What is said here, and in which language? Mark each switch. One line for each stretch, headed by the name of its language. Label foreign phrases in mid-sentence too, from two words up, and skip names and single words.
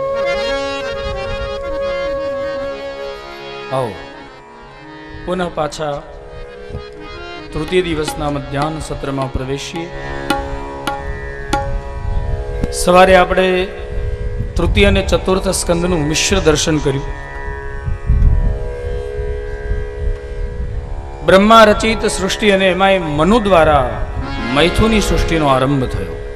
Gujarati: આવો પુનઃ પાછા તૃતીય દિવસના મધ્યાહ્ન સત્રમાં પ્રવેશીએ। सवारे આપણે તૃતીય અને ચતુર્થ સ્કંદનું મિશ્ર દર્શન કર્યું. બ્રહ્મા રચિત સૃષ્ટિ અને એમાં મનુ દ્વારા મૈથુની સૃષ્ટિનો આરંભ થયો.